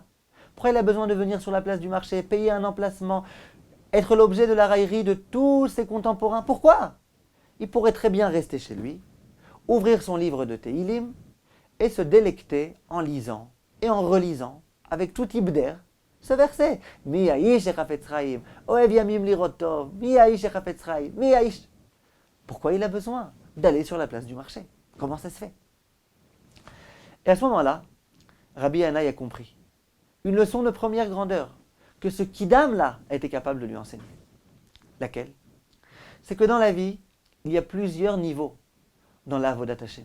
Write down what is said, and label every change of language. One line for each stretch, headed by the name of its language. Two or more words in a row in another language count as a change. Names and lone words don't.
French: Pourquoi il a besoin de venir sur la place du marché, payer un emplacement, être l'objet de la raillerie de tous ses contemporains? Pourquoi? Il pourrait très bien rester chez lui, ouvrir son livre de Tehillim et se délecter en lisant et en relisant avec tout type d'air ce verset.
Hebrew: מי האיש החפץ חיים אוהב ימים לראות טוב מי האיש החפץ חיים מי האיש echafetz chaim, mi ha'ish.
French: Pourquoi il a besoin d'aller sur la place du marché? Comment ça se fait? Et à ce moment-là, Rabbi Yannai a compris une leçon de première grandeur que ce Kidam-là a été capable de lui enseigner. Laquelle? C'est que dans la vie, il y a plusieurs niveaux dans
Hebrew: לעבודת השם.